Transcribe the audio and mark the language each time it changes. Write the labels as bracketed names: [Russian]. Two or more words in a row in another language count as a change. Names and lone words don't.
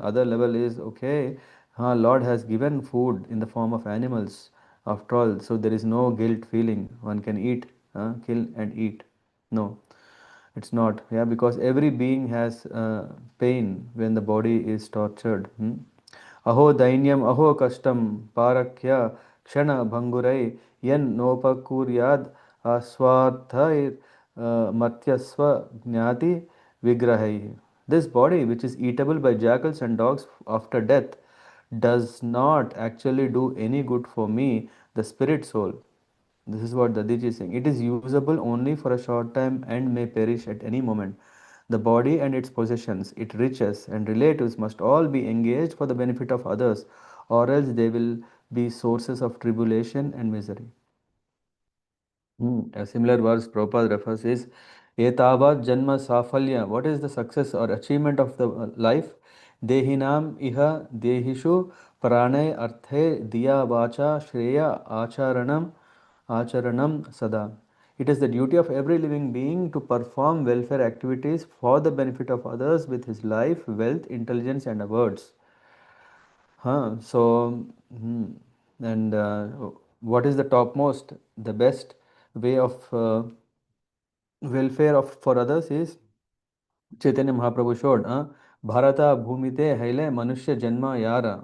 [English] Other level is okay. Lord has given food in the form of animals. After all, so there is no guilt feeling. One can eat, kill and eat. No, it's not. Yeah, because every being has pain when the body is tortured. [Sanskrit] अहो दैन्यम् अहो कष्टम् परक्यैः क्षण भङ्गुरैः यन् नोपकुर्याद् अस्वार्थैर् मर्त्यस् स्व ज्ञाति विग्रहैः. [English] This body, which is eatable by jackals and dogs after death, does not actually do any good for me, the spirit soul. This is what Dadiji is saying. It is usable only for a short time and may perish at any moment. The body and its possessions, its riches and relatives must all be engaged for the benefit of others, or else they will be sources of tribulation and misery. A similar verse Prabhupada refers is [Sanskrit] एतावद् जन्म साफल्य. [English] What is the success or achievement of the life? [Sanskrit] देहिनाम् इह देहिषु प्राणैर् अर्थैर् धिया वाचा श्रेय आचरणं सदा. [English] It is the duty of every living being to perform welfare activities for the benefit of others with his life, wealth, intelligence, and words. So, and what is the topmost, the best way of welfare of for others is Chaitanya Mahaprabhu showed, [Bangla] ভারত ভূমিতে হইলে মনুষ্য জন্ম যার.